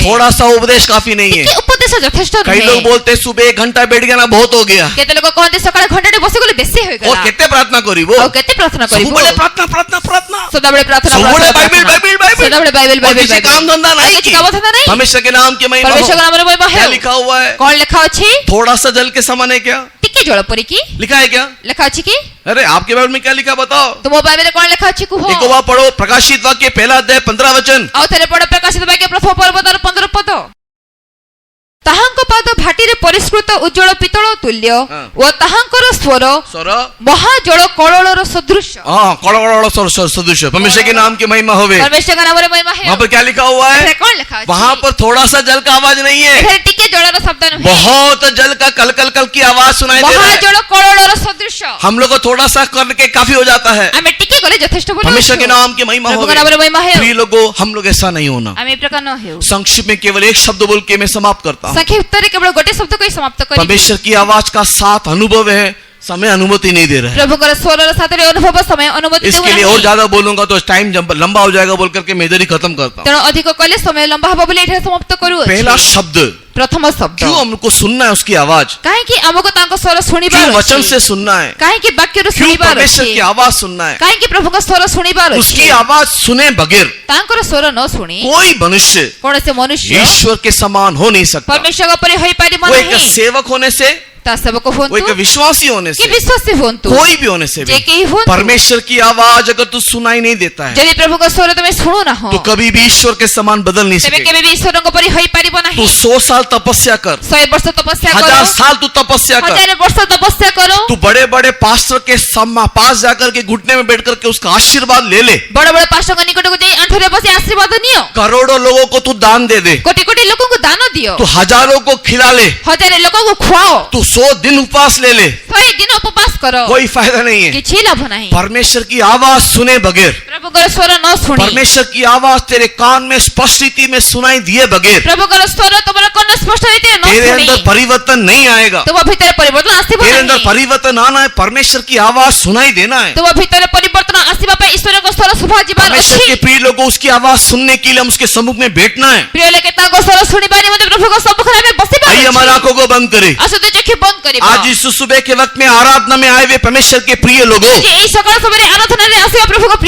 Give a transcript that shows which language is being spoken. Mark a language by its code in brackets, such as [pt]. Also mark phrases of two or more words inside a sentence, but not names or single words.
[hi] थोड़ा सा उपदेश काफी नहीं [or] ଟିକେ [hi] है। [or] ଉପଦେଶ ଯଥେଷ୍ଟ [hi] कई लोग [or] ନୁହେଁ। [hi] बोलते हैं, सुबह 1 घंटा बैठ गया ना बहुत हो गया, [or] କେତେ ଲୋକ କହନ୍ତି ସକାଳେ ଘଣ୍ଟାଟେ ବସିଗଲେ ବେଶୀ [hi] और [or] ହୋଇଗଲା। [hi] कितने प्रार्थना करिबो, [or] ଆଉ କେତେ ପ୍ରାର୍ଥନା କରିବୁ? ସବୁବେଳେ प्रार्थना प्रार्थना प्रार्थना, ସଦାବେଳେ ପ୍ରାର୍ଥନା, ସବୁବେଳେ ପ୍ରାର୍ଥନା, [hi] बाइबल [or] ପ୍ରାର୍ଥନା। [hi] बाइबल बाइबल, [or] ସଦାବେଳେ ବାଇବେଲ [hi] और [or] ବାଇବେଲ [hi] किसी [or] ବାଇବେଲ। [hi] काम धंधा [or] ଆଉ [hi] नहीं [or] କିଛି [hi] की। [or] କାମ ଧନ୍ଦା ନାହିଁ। [hi] परमेश्वर के नाम की महिमा हो। [or] ପରମେଶ୍ୱରଙ୍କ ନାମରେ ମହିମା [hi] क्या [or] ହେଉ। [hi] लिखा हुआ है? [or] କଣ ଲେଖା ଅଛି? [hi] थोड़ा सा जल के समान है क्या? [or] ଟିକେ ଜଳ ପରି କି [hi] लिखा है क्या? [or] ଲେଖା ଅଛି କି? [hi] अरे आपके बाइबल में क्या लिखा बताओ? [or] ତୁମ ବାଇବେଲରେ କଣ ଲେଖା ଅଛି କୁହ। [hi] एक बार पढ़ो, प्रकाशित वाक्य पहला अध्याय 15 वचन। [or] ଆଉ ଥରେ ପଢ ପ୍ରକାଶିତ ବାକ୍ୟ ପ୍ରଥମ ପର୍ବ ତାର 15 ପଦ। ତାହାଙ୍କ ପାଦ ଭାଟିରେ ପରିଷ୍କୃତ ଉଜ୍ଜଳ ପିତ୍ତଳ ତୁଲ୍ୟ ଓ ତାହାଙ୍କର ସ୍ୱର [hi] स्वर, [or] ମହାଜଳ କଳଳର ସଦୃଶ। [hi] हाँ, कड़कड़ सदृश। परमेश्वर के नाम की महिमा होवे। [or] ପରମେଶ୍ୱରଙ୍କ ନାମରେ ମହିମା ହେଉ। [hi] वहां पर क्या लिखा हुआ है? [or] ଏଠାରେ କଣ ଲେଖା ଅଛି? [hi] वहां पर थोड़ा सा जल का आवाज नहीं है, [or] ଏଠାରେ ଟିକେ ଜଳର ଶବ୍ଦ ନୁହେଁ, [hi] बहुत जल का कल कल कल की आवाज सुनाई दे रहा है। [or] ମହାଜଳ କଳଳର ସଦୃଶ। [hi] हम लोग को थोड़ा सा करके काफी हो जाता है। [or] ଆମେ ଟିକେ କଲେ ଯଥେଷ୍ଟ ବୋଲି [hi] परमेश्वर के [or] ଭାବୁଛୁ। [hi] नाम की महिमा [or] ପ୍ରଭୁଙ୍କ [hi] होवे। [or] ନାମରେ ମହିମା ହେଉ। [hi] प्रिय लोगों, हम लोग ऐसा नहीं होना। [or] ଆମେ ଏ ପ୍ରକାର ନ ହେଉ। [hi] संक्षिप्त में केवल एक शब्द बोल के मैं समाप्त करता हूँ। [or] ସଂକ୍ଷିପ୍ତରେ କେବଳ ଗୋଟେ ଶବ୍ଦ କହି ସମାପ୍ତ କରିବି। [hi] परमेश्वर की आवाज का साथ अनुभव है, समय अनुमति नहीं दे रहा है। [or] ପ୍ରଭୁଙ୍କର ସ୍ୱରର ସାଥିରେ ଅନୁଭବ ସମୟ ଅନୁମତି [hi] इसके लिए और ज्यादा बोलूंगा तो टाइम लंबा हो जाएगा बोल करके मैं इधर ही खत्म करता हूँ। [or] ତେଣୁ ଅଧିକ କଲେ ସମୟ ଲମ୍ବା ହେବ ବୋଲି ଏଠାରେ ସମାପ୍ତ କରୁଅଛି। [hi] पहला शब्द, [or] ପ୍ରଥମ ଶବ୍ଦ, [hi] क्यों हमको सुनना है उसकी आवाज? [or] କାହିଁକି ଆମକୁ ତାଙ୍କ ସ୍ୱର ଶୁଣିବାର [hi] क्यों वचन [or] ଅଛି? [hi] से सुनना है? [or] କାହିଁକି ବାକ୍ୟରୁ [hi] क्यों [or] ଶୁଣିବାର [hi] परमेश्वर [or] ଅଛି? [hi] की आवाज सुनना है? [or] କାହିଁକି ପ୍ରଭୁଙ୍କ ସ୍ୱର ଶୁଣିବାର ଅଛି? [hi] उसकी आवाज सुने बगैर [or] ତାଙ୍କର ସ୍ୱର ନ ଶୁଣି [hi] कोई मनुष्य [or] କୌଣସି ମନୁଷ୍ୟ [hi] ईश्वर के समान हो नहीं सकता। [or] ପରମେଶ୍ୱରଙ୍କ ପରି ହୋଇପାରିବ [hi] वो एक [or] ନାହିଁ। [hi] सेवक होने से, [or] ତା ସେବକ [hi] वो [or] ହୁଅନ୍ତୁ [hi] एक विश्वासी होने [or] କି [hi] से, [or] ବିଶ୍ୱାସୀ ହୁଅନ୍ତୁ, [hi] कोई भी होने से [or] ଯେ [hi] भी, [or] କେହି ହୁଅନ୍ତୁ, [hi] परमेश्वर की आवाज अगर तू सुनाई नहीं देता है [or] ଯଦି ପ୍ରଭୁଙ୍କ ସ୍ୱର ତମେ ଶୁଣୁନାହଁ [hi] तो कभी भी ईश्वर के समान बदल नहीं [or] ତେବେ [hi] सकेगा। [or] କେବେ ବି ଈଶ୍ୱରଙ୍କ ପରି ହୋଇପାରିବ [hi] तू [or] ନାହିଁ। [hi] 100 साल तपस्या कर, [or] 100 ବର୍ଷ ତପସ୍ୟା କର, [hi] 1000 साल तू तपस्या कर, [or] 1000 ବର୍ଷ ତପସ୍ୟା କର, [hi] तू बड़े बड़े पास्टर के पास जाकर के घुटने में बैठ करके उसका आशीर्वाद ले ले, [or] ବଡ ବଡ ପାଷ୍ଟରଙ୍କ ନିକଟକୁ ଯାଇ ଆଣ୍ଠୁରେ ବସି ଆଶୀର୍ବାଦ ନିଅ, [hi] करोड़ों लोगों को तू दान दे दे, [or] କୋଟି କୋଟି ଲୋକଙ୍କୁ ଦାନ ଦିଅ, [hi] तू हजारों को खिला ले, [or] 1000 ଲୋକଙ୍କୁ ଖୁଆଅ, [hi] तू 100 दिन उपवास ले ले, [or] 100 ଦିନ ଉପବାସ କର, [hi] कोई फायदा नहीं है। [or] କିଛି ଲାଭ ନାହିଁ। [hi] परमेश्वर की आवाज सुने बगैर, [or] ପ୍ରଭୁଙ୍କର ସ୍ୱର ନ ଶୁଣି, [hi] परमेश्वर की आवाज तेरे कान में स्पष्ट रीति में सुनाई दिए बगैर [or] ପ୍ରଭୁଙ୍କର ସ୍ୱର ତମର କର୍ଣ୍ଣ ସ୍ପଷ୍ଟ ରୀତିରେ ନ [hi] तेरे [or] ଶୁଣି, [hi] अंदर परिवर्तन नहीं आएगा। [or] ତୁମ ଭିତରେ ପରିବର୍ତ୍ତନ ଆସିବ [hi] तेरे अंदर [or] ନାହିଁ। [hi] परिवर्तन आना है, परमेश्वर की आवाज सुनाई देना है। [or] ତୁମ ଭିତରେ ପରିବର୍ତ୍ତନ ଆସିବା ପାଇଁ ଈଶ୍ୱରଙ୍କ ସ୍ୱର ଶୁଭାଯିବାର [hi] परमेश्वर [or] ଅଛି। [hi] के प्रिय लोगों, उसकी आवाज सुनने के लिए हम उसके सम्मुख में बैठना है। [or] ପ୍ରିୟ ଲୋକେ ତାଙ୍କ ସ୍ୱର ଶୁଣିବା ନିମନ୍ତେ ପ୍ରଭୁଙ୍କ ସମ୍ମୁଖରେ ଆମେ ବସିବା [hi] आइए हमारी [or] ଅଛି। [hi] आंखों को बंद करें। [or] ଆସନ୍ତୁ ଚକ୍ଷୁ ବନ୍ଦ କରିବା। [hi] आज इस सुबह के वक्त में आराधना में आए हुए परमेश्वर के प्रिय लोगों, [or] ଆଜି ଏଇ ସକାଳ ସମୟରେ ଆରାଧନାରେ ଆସିବା ପ୍ରଭୁଙ୍କ ପ୍ରିୟ